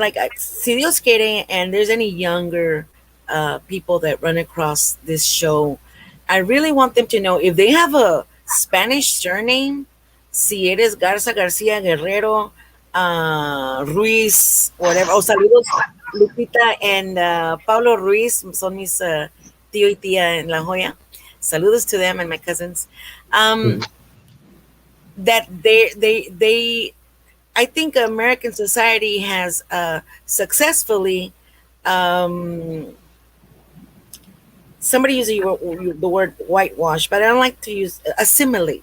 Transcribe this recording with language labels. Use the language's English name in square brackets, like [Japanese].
[English] Like, [Spanish] si Dios quiere, [English] and there's any younger people that run across this show, I really want them to know if they have a Spanish surname, [Spanish] si eres [English] Garza, Garcia, Guerrero, Ruiz, whatever. [Spanish] Oh, saludos, Lupita and Pablo Ruiz, son mis tío y tía en La Joya. [English] Saludos to them and my cousins. Um, mhm, that they I think American society has successfully, um, somebody used the word whitewash, but I don't like to use assimilate,